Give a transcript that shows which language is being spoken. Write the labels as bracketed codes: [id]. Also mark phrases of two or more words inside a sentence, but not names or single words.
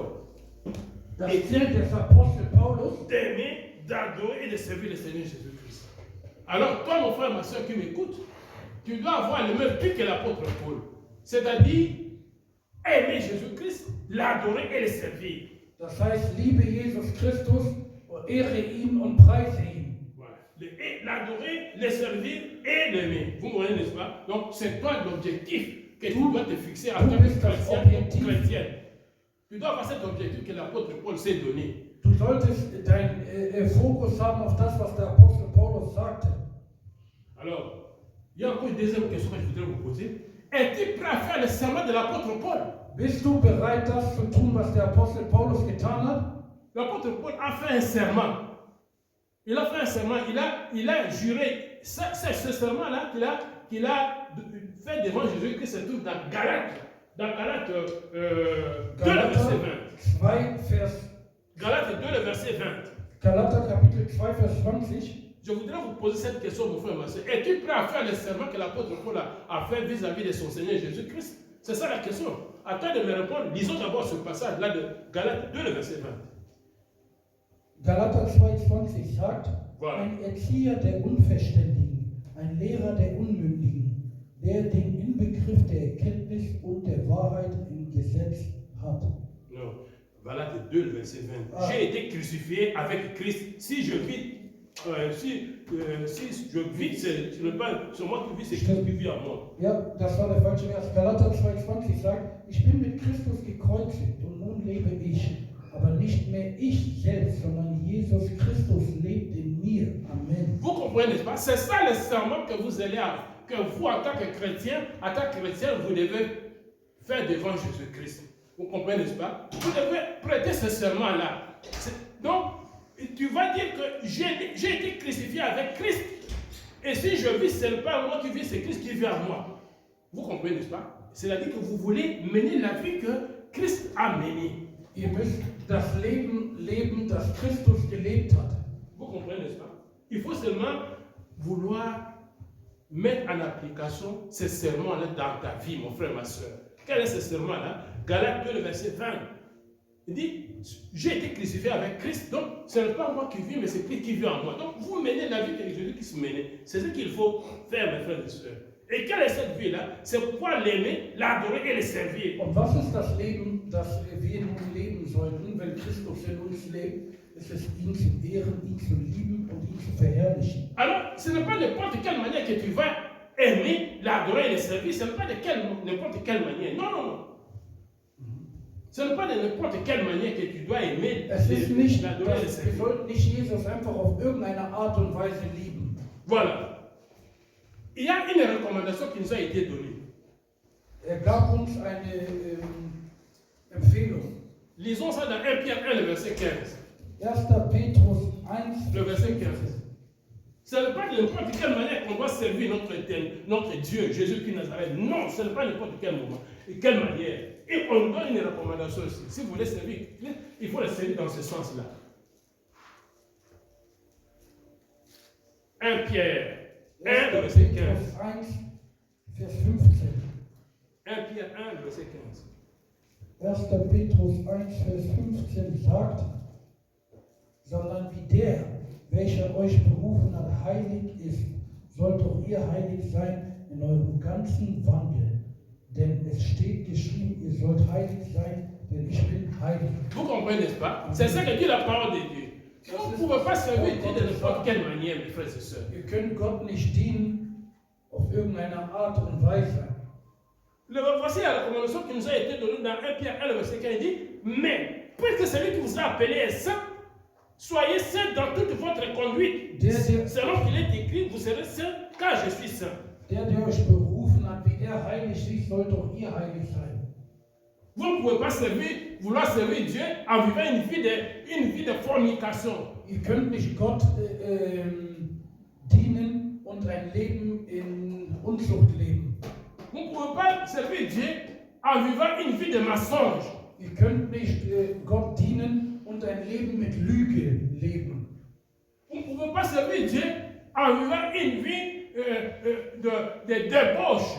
[de] Das Ziel des Apostel Paulus [fr] d'aimer, d'adorer et de servir le Seigneur Jésus-Christ. Alors, toi, mon frère, ma soeur qui m'écoute, tu dois avoir le même but que l'apôtre Paul. C'est-à-dire aimer Jésus-Christ, l'adorer et le servir. [de] Das heißt, liebe Jesus Christus, ehre ihn und preise ihn. [fr] Voilà. L'adorer, le servir et l'aimer. Vous comprenez, n'est-ce pas? Donc, c'est toi l'objectif que tu dois te fixer en tant que chrétien ou chrétienne. Tu dois avoir cet objectif que l'apôtre Paul s'est donné. [de] Du solltest deinen Fokus haben auf das, was der Apostel Paulus sagte. [fr] Alors, il y a encore une deuxième question que je voudrais vous poser. Es-tu prêt à faire le serment de l'apôtre Paul? [de] Bist du bereit, das zu tun, was der Apostel Paulus getan hat? [fr] L'apôtre Paul a fait un serment. Il a fait un serment. Il a juré. Ce serment-là qu'il a fait devant Jésus-Christ se trouve dans Galates. Dans Galates 2, le verset 20. [de] 2, Vers, [fr] Galates 2, le verset 20. [de] Galater Kapitel 2, Vers 20. [fr] Je voudrais vous poser cette question, mon frère, ma soeur. Es-tu prêt à faire le serment que l'apôtre Paul a fait vis-à-vis de son Seigneur Jésus-Christ? C'est ça la question. À toi de me répondre. Lisons d'abord ce passage-là de Galates 2, le verset 20. [de] Galater 2,20 sagt, [fr] Voilà. [de] ein Erzieher der Unverständigen, ein Lehrer der Unmündigen, der den Inbegriff der Erkenntnis und der Wahrheit im Gesetz hat. [fr] Non. Galates 2, le verset 20. Ah. J'ai été crucifié avec Christ. Si je vis, si je vis, ce n'est pas sur moi qui vis, c'est Christ qui vit en moi. [de] Ja, das war der falsche Vers. Galater 2,20 sagt, ich bin mit Christus gekreuzigt und nun lebe ich. Aber nicht mehr ich selbst, sondern Jesus Christus lebt in mir. Amen. [fr] Vous comprenez, n'est-ce pas? C'est ça le serment que vous allez avoir, que vous, en tant que chrétien, vous devez faire devant Jésus-Christ. Vous comprenez, n'est-ce pas? Vous devez prêter ce serment-là. Donc, tu vas dire que j'ai été crucifié avec Christ. Et si je vis, ce n'est pas moi qui vis, c'est Christ qui vit en moi. Vous comprenez, n'est-ce pas? C'est-à-dire que vous voulez mener la vie que Christ a menée. [de] Ihr müsst das Leben leben, das Christus gelebt hat. [fr] Vous comprenez, n'est-ce pas? Il faut seulement vouloir mettre en application ce serment-là dans ta vie, mon frère, ma soeur. Quel est ce serment-là? Galates 2, le verset 20. Il dit, j'ai été crucifié avec Christ, donc ce n'est pas moi qui vis, mais c'est Christ qui vit en moi. Donc vous menez la vie que Jésus qui se menait. C'est ce qu'il faut faire, mes frères et sœurs. Et quelle est cette vie-là? C'est pouvoir l'aimer, l'adorer et le servir. [de] Und was ist das Leben, das wir nun leben sollten, wenn Christus in uns lebt? Es ist, ihn zu ehren, ihn zu lieben und ihn zu verherrlichen. [fr] Alors, ce n'est pas n'importe quelle manière que tu vas aimer, l'adorer et le servir. Ce n'est pas de n'importe quelle manière. Non, non, non. Ce n'est pas de n'importe quelle manière que tu dois aimer, [de] Es ist nicht, [fr] l'adorer et le [de] wir [fr] servir. [de] sollten nicht Jesus einfach auf irgendeine Art und Weise lieben. [fr] Voilà. Il y a une recommandation qui nous a été donnée. [de] Er gab uns eine Empfehlung. [fr] Lisons ça dans 1 Pierre 1, le verset 15. [de] 1. Petrus 1, [fr] Le verset 15. Ce n'est pas de n'importe quelle manière qu'on doit servir notre Dieu, Jésus-Christ Nazareth. Non, ce n'est pas n'importe quel moment et quelle manière. Et on donne une recommandation aussi. Si vous voulez servir, il faut le servir dans ce sens-là. 1 Pierre 1, le verset 15. [de] 1, Vers 15. [fr] 1 Pierre 1, le verset 15. [de] 1. Petrus 1, Vers 15 sagt, sondern wie der, welcher euch berufen hat, heilig ist, sollt auch ihr heilig sein in eurem ganzen Wandel. Denn es steht geschrieben, ihr sollt heilig sein, denn ich bin heilig. [fr] Vous comprenez, n'est-ce pas? C'est ça que dit la parole de Dieu. Vous ne pouvez pas servir Dieu de n'importe quelle manière, mes frères et sœurs. [de] Wir können Gott nicht dienen auf irgendeine Art und Weise. [fr] Voici la recommandation qui nous a été donnée dans 1 Pierre 1, le verset 15. Il dit, mais puisque celui qui vous a appelé est saint, soyez saints dans toute votre conduite. Selon qu'il est écrit, vous serez saints car je suis saint. [de] Der euch berufen hat, wie er heilig ist, sollt auch ihr heilig sein. [fr] Vous ne pouvez pas vouloir servir Dieu en vivant une vie de fornication. [de] Ihr könnt nicht Gott dienen und ein Leben in Unzucht leben. [fr] Vous ne pouvez pas servir Dieu en vivant une vie de mensonge. [de] Ihr könnt nicht Gott dienen und ein Leben mit Lüge leben. [fr] Vous ne pouvez pas servir Dieu en vivant une vie de débauche.